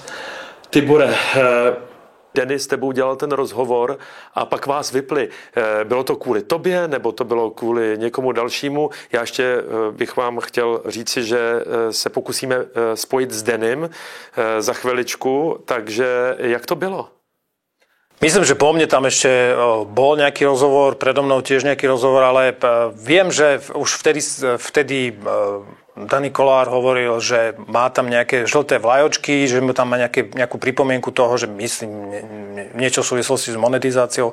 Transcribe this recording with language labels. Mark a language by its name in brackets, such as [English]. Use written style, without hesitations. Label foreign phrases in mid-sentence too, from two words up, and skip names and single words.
[Czech] Tibore, Denny s tebou dělal ten rozhovor a pak vás vypli. Bylo to kvůli tobě, nebo to bylo kvůli někomu dalšímu? Já ještě bych vám chtěl říci, že se pokusíme spojit s Dennym za chviličku, takže jak to bylo? [Slovak] Myslím, že po mne tam ešte bol nejaký rozhovor, predo mnou tiež nejaký rozhovor, ale viem, že už vtedy Denny Kollár hovoril, že má tam nejaké žlté vlajočky, že mu tam má nejakú pripomienku toho, že myslím niečo v súvislosti s monetizáciou.